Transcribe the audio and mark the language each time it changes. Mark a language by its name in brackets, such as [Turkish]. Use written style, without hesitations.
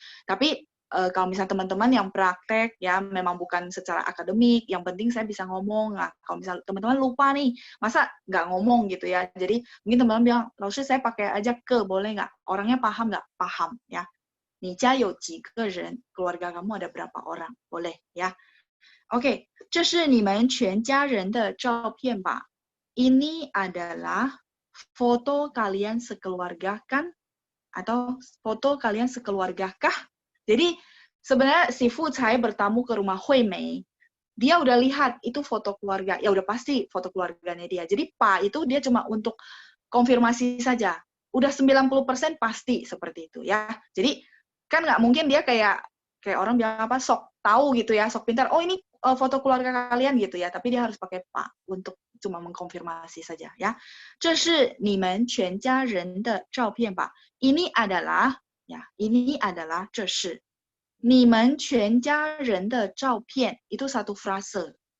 [Indonesian] Tapi kalau misalnya teman-teman yang praktek ya memang bukan secara akademik, yang penting saya bisa ngomong. Nah, kalau misalnya teman-teman lupa nih, masa nggak ngomong gitu ya. Jadi mungkin teman-teman bilang, lalu saya pakai aja ke, boleh nggak? Orangnya paham nggak? Paham ya. [Chinese] 你家有几个人 [Indonesian] keluarga kamu ada berapa orang? Boleh ya. [Chinese] Oke, 这是你们全家人的照片吧? [Indonesian] Ini adalah foto kalian sekeluarga kan? Atau foto kalian sekeluarga kah? Jadi sebenarnya si Fu Cai bertamu ke rumah Hui Mei, dia udah lihat itu foto keluarga, ya udah pasti foto keluarganya dia. Jadi Pa itu dia cuma untuk konfirmasi saja. Udah 90% pasti seperti itu ya. Jadi kan nggak mungkin dia kayak orang bilang apa sok tahu gitu ya, sok pintar. Oh ini foto keluarga kalian gitu ya. Tapi dia harus pakai Pa untuk cuma mengkonfirmasi saja ya. [Chinese] 这是你们全家人的照片吧? [Indonesian] Ini adalah ya, ini adalah [Chinese] 这是你们全家人的照片 [Indonesian] itu satu frase.